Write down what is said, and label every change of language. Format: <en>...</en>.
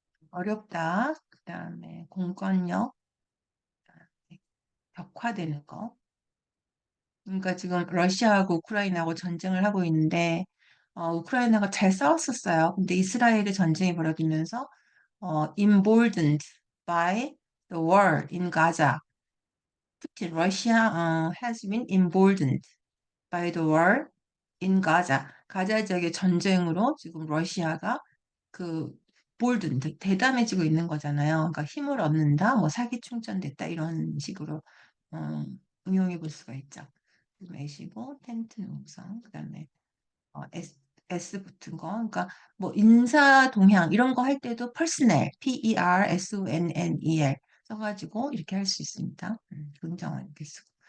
<ko>어렵다. 그다음에 공권력 네, 격화되는 거. 그러니까 지금 러시아하고 우크라이나하고 전쟁을 하고 있는데 우크라이나가 잘 싸웠었어요. 근데 이스라엘의 전쟁이 벌어지면서</ko> <en>emboldened by the war in Gaza. Russia has been emboldened by the war in Gaza.</en> <ko>가자 지역의 전쟁으로 지금 러시아가 그 boldened, 대담해지고 있는 거잖아요. 그러니까 힘을 얻는다, 뭐 사기 충전됐다 이런 식으로 어, 응용해 볼 수가 있죠. 매시고 텐트 농성, 그다음에 S, S 붙은 거, 그러니까 뭐 인사 동향 이런 거 할 때도 personnel, Personnel 써가지고 이렇게 할 수 있습니다. 긍정을 이렇게 쓰고.</ko>